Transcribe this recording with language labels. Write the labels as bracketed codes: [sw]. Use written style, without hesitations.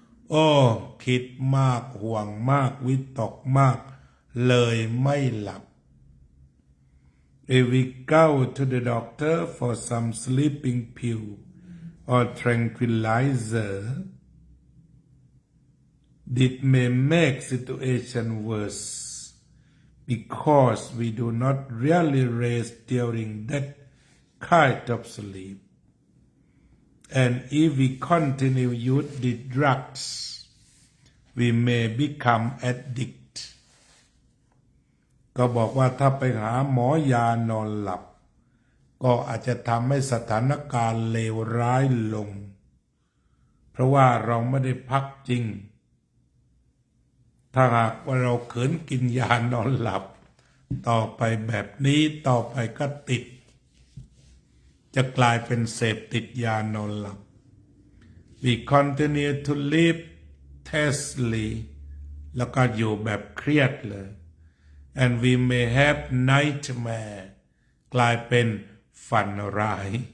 [th] โอ้คิดมากห่วงมากวิตกมากเลยไม่หลับ [en] if we go to the doctor for some sleeping pill or tranquilizer it may make situation worse because we do not really rest during that kind of sleep. And if we continue use the drugs, we may become addict. [th] ก็บอกว่าถ้าไปหาหมอยานอนหลับก็อาจจะทำให้สถานการณ์เลวร้ายลงเพราะว่าเราไม่ได้พักจริง ถ้าหากว่าเราขืนกินยานอนหลับต่อไปแบบนี้ต่อไปก็ติดจะกลายเป็นเสพติดยานอนหลับ [en] we continue to live tensely [th] แล้วก็อยู่แบบเครียดเลย [en] and we may have nightmare [th] กลายเป็นฝันร้าย